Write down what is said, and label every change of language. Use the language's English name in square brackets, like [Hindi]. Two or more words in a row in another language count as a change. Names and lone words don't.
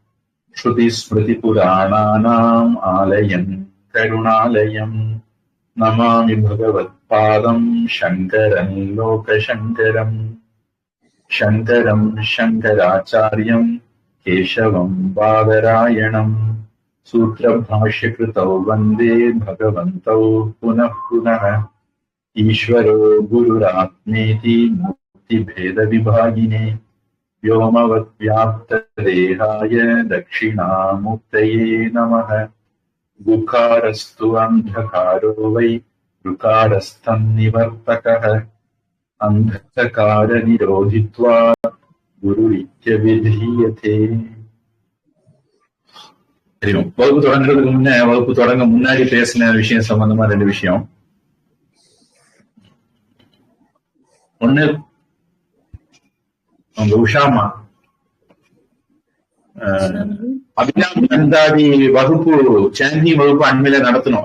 [Sanskrit] श्रुतिस्मृतिपुराणानाम् आलयं करुणालयं नमामि भगवत्पादं शङ्करं लोकशङ्करम्. शङ्करं शङ्कराचार्यं केशवं बादरायणं सूत्रभाष्यकृतौ वन्दे भगवन्तौ पुनः पुनः. ईश्वरो गुरुरात्मेति मूर्तिभेदविभागिने व्योमवद्व्याप्तदेहाय दक्षिणामूर्तये नमः. गुकारस्तु अन्धकारो वै ऋकारस्तन्निवर्तकः अन्धकारनिरोधित्वात् गुरुरित्यभिधीयते. [Tamil] தெரியும். வகுப்பு தொடங்க முன்னாடி பேசின விஷயம் சம்பந்தமா ரெண்டு விஷயம். ஒண்ணு, உங்க உஷாமா அபிநாந்தாதி வகுப்பு சாந்தி வகுப்பு அண்மையில நடத்தணும்.